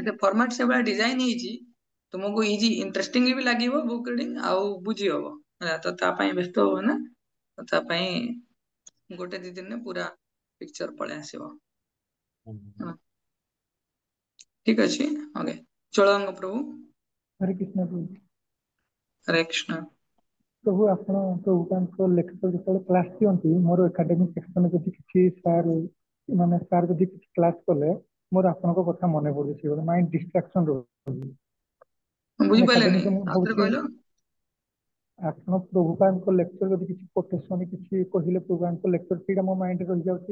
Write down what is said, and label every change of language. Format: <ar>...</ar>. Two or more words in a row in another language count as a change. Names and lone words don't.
<or>ସେ ଫର୍ମାଟ ସେଭଳିଆ ଡିଜାଇନ ହେଇଛି, ତୁମକୁ</or> <en>easy interesting</en> <or>ବି ଲାଗିବ</or> <en>book reading,</en> <or>ଆଉ ବୁଝି ହବ ହେଲା। ତ ତା ପାଇଁ ବ୍ୟସ୍ତ ହବ ନା, ତ ତା ପାଇଁ ଗୋଟେ ଦି ଦିନରେ ପୁରା ପିକ୍ଚର ପଳେଇ ଆସିବ। ହଁ, ଠିକ ଅଛି। ଓକେ, ଚଳଙ୍ଗ ପ୍ରଭୁ।</or> <hi>हरे कृष्ण प्रभु। हरे कृष्ण।</hi> <or>प्रभु ଆପଣ ପ୍ରଭୁଙ୍କ ଲେକ୍ଚର ଯେତେବେଳେ କ୍ଲାସ୍ ଦିଅନ୍ତି, ମୋର ଏକାଡେମିକ୍ ସେକ୍ସନରେ ଯଦି କିଛି ସାର୍ ଯଦି କିଛି କ୍ଲାସ୍ କଲେ, ମୋର ଆପଣଙ୍କ କଥା ମନେ ପଡୁଛି, ଗୋଟେ</or> <en>mind distraction</en> <or>ରହୁଛି। ବୁଝିପାରିଲେନି, ଏକାଡେମିକ୍ ମୁଁ ଆଉଥରେ ଭାବୁଛି କହିଲ। ଆପଣ ପ୍ରଭୁଙ୍କ ଲେକ୍ଚର ଯଦି କିଛି କୋଟେସନ କିଛି କହିଲେ ପ୍ରଭୁଙ୍କ ଲେକ୍ଚର, ସେଇଟା ମୋ ମାଇଣ୍ଡରେ ରହିଯାଉଛି।</or>